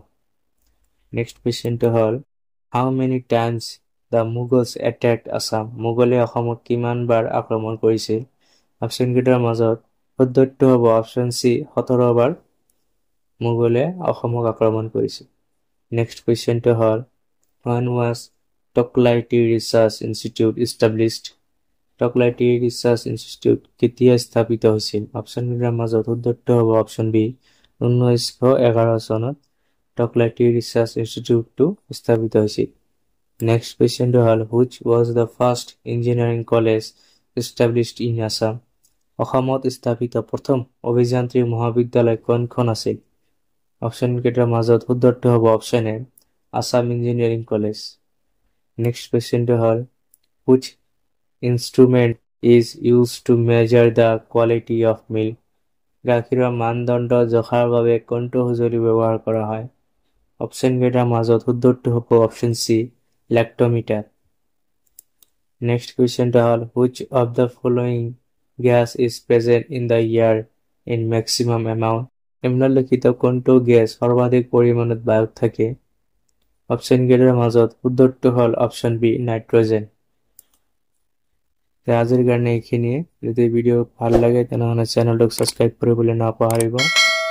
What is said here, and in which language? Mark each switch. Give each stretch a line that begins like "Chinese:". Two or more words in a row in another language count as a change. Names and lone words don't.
English: next question
Assamese: হ'ল
English: how many times the Mughals attacked Assam
Assamese: মোগলে অসমত কিমান বাৰ আক্ৰমণ কৰিছিল অপশ্যনকেইটাৰ মাজত শুদ্ধটো হ'ব অপশ্যন চি 17 বাৰ মোগলে অসমক আক্ৰমণ কৰিছিল
English: next question
Assamese: হ'ল
English: when was Toklaiti Research Institute established
Assamese: Toklaiti Research Institute কেতিয়া স্থাপিত হৈছিল অপশ্যনকেইটাৰ মাজত শুদ্ধটো হ'ব অপশ্যন বি 1911 চনত Toklaiti Research Institute স্থাপিত হৈছিল
English: next question
Assamese: হ'ল
English: which was the first engineering college established in Assam
Assamese: অসমত স্থাপিত প্ৰথম অভিযান্ত্ৰিক মহাবিদ্যালয় কোনখন আছিল অপশ্যনকেইটাৰ মাজত শুদ্ধটো হ'ব অপশ্যন এ আসাম ইঞ্জিনিয়াৰিং কলেজ
English: next question
Assamese: হ'ল
English: which instrument is used to measure the quality of milk
Assamese: গাখীৰৰ মানদণ্ড জখাৰ বাবে কোনটো সঁজুলি ব্যৱহাৰ কৰা হয় অপশ্যনকেইটাৰ মাজত শুদ্ধটো হ'ব অপশ্যন চি লেক্টোমিটাৰ
English: next question
Assamese: হ'ল
English: which of the following gas is present in the air in maximum amount
Assamese: নিম্নলিখিত কোনটো গেছ সৰ্বাধিক পৰিমাণত বায়ুত থাকে অপশ্যনকেইটাৰ মাজত শুদ্ধটো হ'ল অপশ্যন বি নাইট্ৰজেন আজিৰ কাৰণে এইখিনিয়ে যদি ভিডিঅ' ভাল লাগে তেনেহ'লে চেনেলটোক ছাবস্ক্ৰাইব কৰিবলৈ নাপাহৰিব